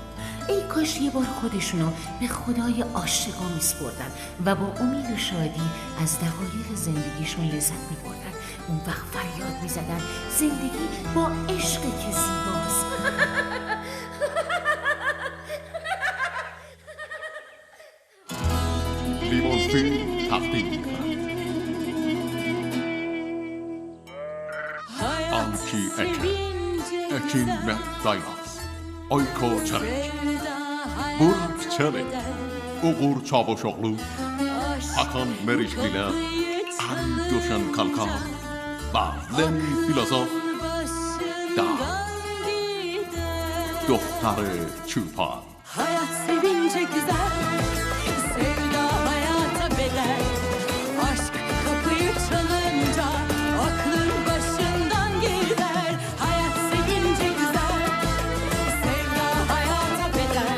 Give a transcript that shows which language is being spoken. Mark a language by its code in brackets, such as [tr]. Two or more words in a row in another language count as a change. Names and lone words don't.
[fa] ای کاش یه بار خودشونو به خدای عاشقا میسپردن و با امید و شادی از دقایق زندگیشون لذت میبردن. اون وقت فریاد میزدن زندگی با عشقی که زیباست. لیموزفیلم تقدیم می‌کند Anki Ekin ve Daymaz Oyko Çelik Burç Çelik Uğur Çavuşoğlu Hakan Meriçliler Ali Döşen Kalkan و لنی فیلوزوف دختر چوپان. [tr] Hayat sevince güzel, sevda hayata bedel. Aşk kapıyı çalınca aklın başından gider. Hayat sevince güzel, sevda hayata bedel.